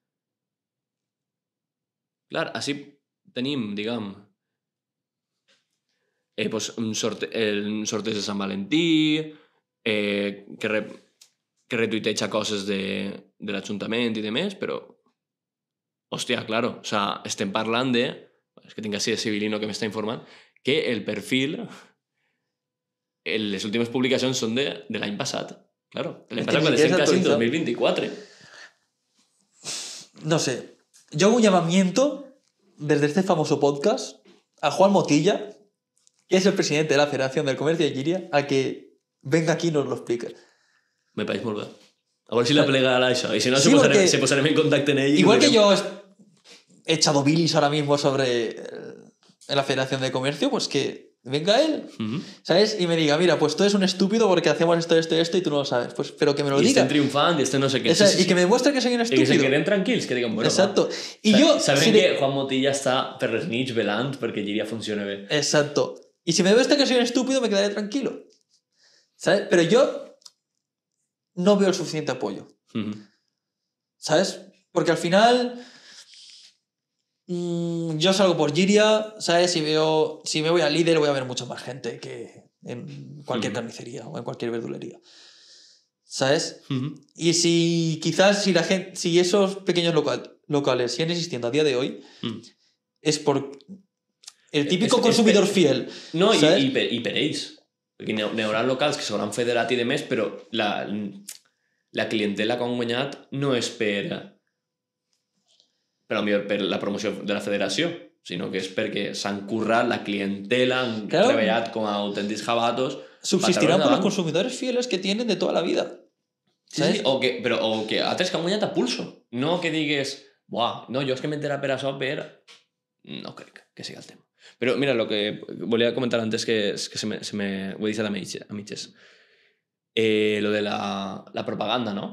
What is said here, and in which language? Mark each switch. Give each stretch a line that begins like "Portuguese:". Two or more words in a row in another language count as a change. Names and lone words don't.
Catalan: Clar, així tenim, diguem, pues, sorteig de Sant Valentí, que retuiteja coses de l'Ajuntament i demés, però, hòstia,
Spanish: claro, o sea,
Catalan: estem parlant de, és que tinc així de civilino que m'està informant, que el perfil, les últimes publicacions són de l'any passat. Claro, l'any passat quan estem quasi en 2024.
Spanish: No sé, yo hago un llamamiento desde este famoso podcast a Juan Motilla, que es el presidente de la Federación del Comercio de Llíria, a que venga aquí y nos lo explique.
Catalan: Me pareix molt bé. A veure si la plega a això. I si no, Sí, se posarem en contacte en ell.
Spanish: Igual que yo he echado bilis ahora mismo sobre la Federación de Comercio, pues que venga él, ¿sabes? Y me diga, mira, pues tú eres un estúpido porque hacemos esto y tú no lo sabes. Pues, pero que me lo diga. Y estén triunfant y no sé qué. Y que me demuestre que soy un estúpido. Y que se queden tranquils, que digan, bueno, exacto. Y yo... Saben que
Catalan: Juan Motilla està per les nits velant perquè Llíria funcione bé.
Spanish: Exacto. Y si me demuestra que soy un estúpido, me quedaré tranquilo. ¿Sabes? Pero yo no veo el suficiente apoyo. ¿Sabes? Porque al final yo salgo por Llíria, ¿sabes? Si me voy al Líder voy a ver mucha más gente que en cualquier carnicería o en cualquier verdulería. ¿Sabes? Y si quizás si esos pequeños locales siguen existiendo a día de hoy, es por el típico consumidor fiel.
Catalan: No, i per ells. Perquè n'hi haurà locals que s'hauran federat i demés, però la clientela que han guanyat no és per la promoció de la federació, sinó que és perquè s'han currat la clientela, han treballat com a autèntics jabatos.
Spanish: Subsistirán por los consumidores fieles que tienen de toda la vida.
Catalan: Sí, o que altres que han guanyat a pulso. No que digues, buah, no, jo és que m'entera per això, no crec que sigui el tema. Però mira, el que volia comentar antes, que se me ho he deixat a mitges.
Spanish: Lo de la propaganda, no?